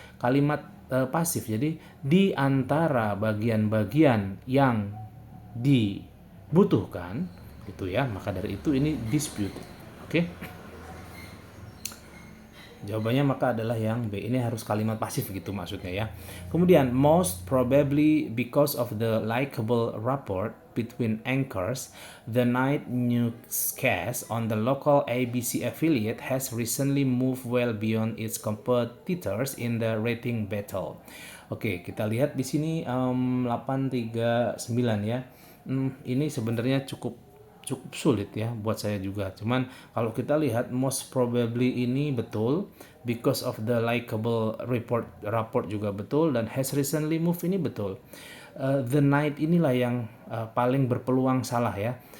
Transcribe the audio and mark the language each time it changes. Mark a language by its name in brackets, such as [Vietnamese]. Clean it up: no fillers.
[Indonesian] Kalimat pasif. Jadi di antara bagian-bagian yang dibutuhkan gitu ya. Maka dari itu ini disputed. Jawabannya maka adalah yang B. Ini harus kalimat pasif gitu maksudnya ya. [English] Kemudian most probably because of the likable rapport between anchors, the night newscast on the local ABC affiliate has recently moved well beyond its competitors in the rating battle. [Indonesian] Oke, kita lihat di sini 839 ya. Ini sebenarnya cukup cukup sulit ya buat saya juga. Cuman kalau kita lihat most probably ini betul, [English] because of the likable report [Indonesian] juga betul, dan [English] has recently moved [Indonesian] ini betul. The night inilah yang paling berpeluang salah ya.